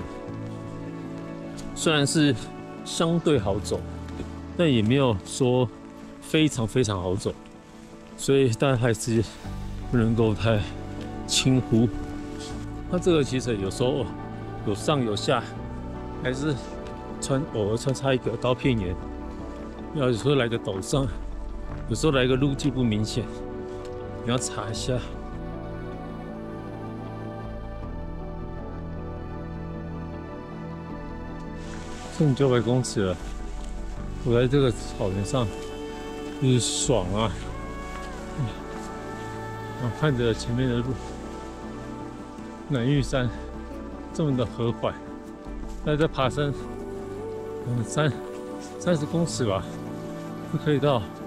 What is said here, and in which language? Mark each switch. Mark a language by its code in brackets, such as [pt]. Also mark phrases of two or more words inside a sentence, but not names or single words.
[zh] 雖然是相對好走，但也沒有說非常好走，所以大家還是不能夠太輕忽。它這個其實有時候有上有下，還是偶爾穿插一個刀片岩。有時候來個陡上，有時候來個路徑不明顯，你要查一下。剩900公尺了，我在這個草原上就是爽啊！看着前面的路，南玉山這麼的和緩，大概在爬升30公尺吧，就可以到。